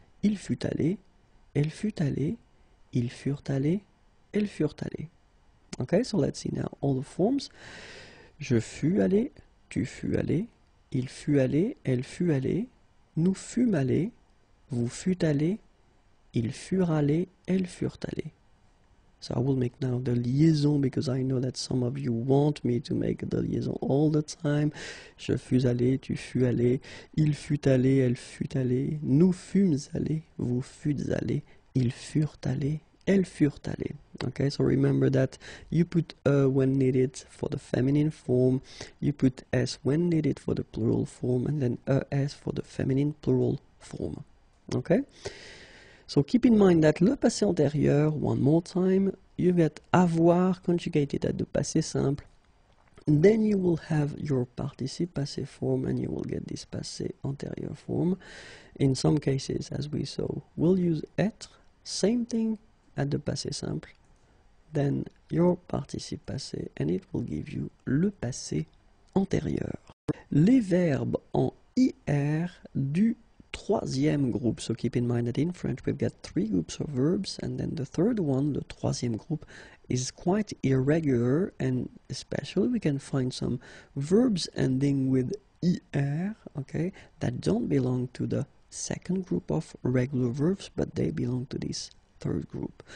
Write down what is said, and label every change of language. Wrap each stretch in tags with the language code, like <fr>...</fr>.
<fr>Il fut allé, elle fut allée, ils furent allés, elles furent allées.</fr> <en>Okay, so let's see now all the forms.</en> <fr>Je fus allé, tu fus allé, il fut allé, elle fut allée, nous fûmes allés, vous fûtes allés, ils furent allés, elles furent allées.</fr> <en>So I will make now the liaison because I know that some of you want me to make the liaison all the time.</en> <fr>Je fus allé, tu fus allé, il fut allé, elle fut allée, nous fûmes allés, vous fûtes allés, ils furent allés, elles furent allées.</fr> <en>Okay, so remember that you put when needed for the feminine form, you put s when needed for the plural form, and then s for the feminine plural form. Okay? So keep in mind that le passé antérieur, one more time, you get avoir conjugated at the passé simple. Then you will have your participe passé form and you will get this passé antérieur form. In some cases, as we saw, we'll use être, same thing at the passé simple. Then your participe passé and it will give you le passé antérieur.</en> <fr>Les verbes en IR du troisième groupe.</fr> <en>So keep in mind that in French we've got three groups of verbs, and then the third one, the troisième groupe, is quite irregular, and especially we can find some verbs ending with ER, okay, that don't belong to the second group of regular verbs, but they belong to this third group.</en>